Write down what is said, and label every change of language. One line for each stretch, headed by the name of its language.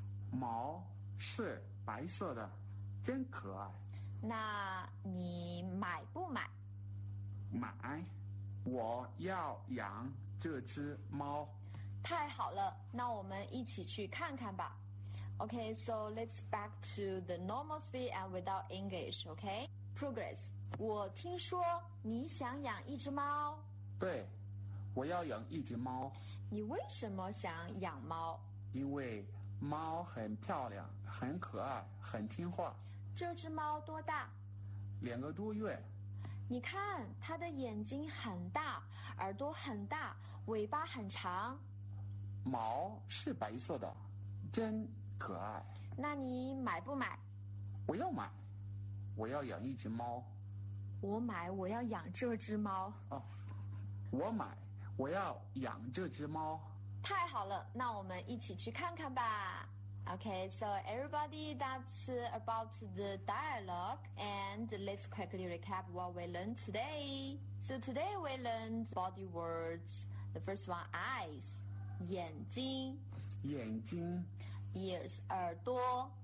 Chinese: 毛是白色的。真可爱。那你买不买？买。我要养这只猫。太好了，那我们一起去看看吧。
English: Okay, so let's back to the normal speed and without English, okay?
Chinese: Progress. 我听说你想养一只猫。对，我要养一只猫。你为什么想养猫？因为猫很漂亮，很可爱，很听话。这只猫多大？两个多月。你看，它的眼睛很大，耳朵很大，尾巴很长。毛是白色的，真可爱。那你买不买？我要买，我要养一只猫。我买，我要养这只猫。哦，我买，我要养这只猫。太好了，那我们一起去看看吧。
English: Okay, so everybody, that's about the dialogue, and let's quickly recap what we learned today. So today we learned body words. The first one, eyes, 眼睛，
Chinese: 眼睛 ,ears, 耳朵，